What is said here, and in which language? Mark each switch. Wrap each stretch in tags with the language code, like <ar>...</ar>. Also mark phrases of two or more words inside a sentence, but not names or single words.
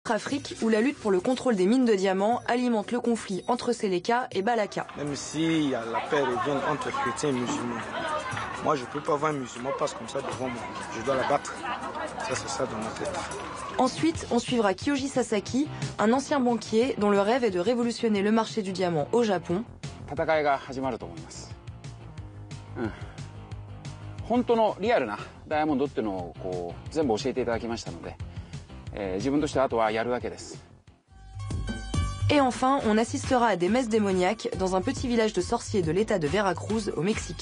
<fr>Afrique, où la lutte pour le contrôle des mines de diamants alimente le conflit entre Séléka et Balaka. Même si la paix revient entre chrétiens et musulmans, moi je ne peux pas voir un musulman passe comme ça devant moi. Je dois la battre. Ça c'est ça dans ma tête. Ensuite, on suivra Kyoji Sasaki, un ancien banquier dont le rêve est de révolutionner le marché du diamant au Japon.</fr> <ja>本当のリアルなダイヤモンドっていうのを全部教えていただきましたので、自分としてはあとはやるだけです。</ja> <fr>Et enfin, on assistera à des messes démoniaques dans un petit village de sorciers de l'état de Veracruz au Mexique.</fr>